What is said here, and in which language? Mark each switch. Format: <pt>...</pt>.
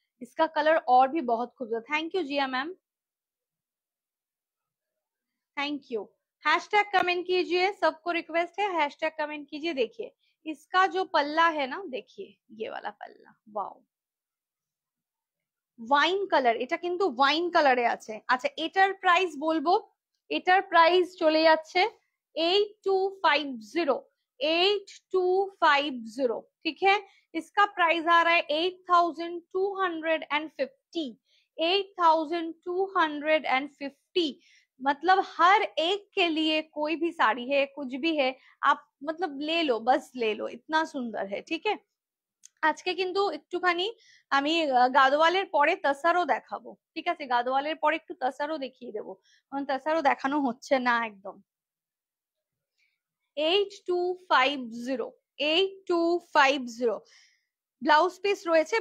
<hi>इसका कलर और भी बहुत खूबसूरत। Thank you Jiya ma'am, thank you. Hashtag comment कीजिए, सबको रिक्वेस्ट है हैशटैग कमेंट कीजिए। देखिए इसका जो पल्ला है ना, देखिए ये वाला पल्ला, वाओ</hi> <bn>ওয়াইন কালার, এটা কিন্তু ওয়াইন কালারে আছে। আচ্ছা এটার প্রাইস বলবো, এটার প্রাইস চলে যাচ্ছে 8250, 8250,</bn> <hi>ठीक है। इसका प्राइस आ रहा है 8250, 8250। मतलब हर एक के लिए कोई भी साड़ी है, कुछ भी है, आप मतलब ले लो, बस ले लो, इतना सुंदर है, ठीक है।</hi> <bn>আজকে কিন্তু একটুখানি আমি গাদোয়ালের পরে তাসারও দেখাবো, ঠিক আছে। গাদোয়ালের পরে একটু তাসারও দেখিয়ে দেবো, কারণ তাসারও দেখানো হচ্ছে না একদম। 8250, 8250 ব্লাউজ পিস রয়েছে।</bn>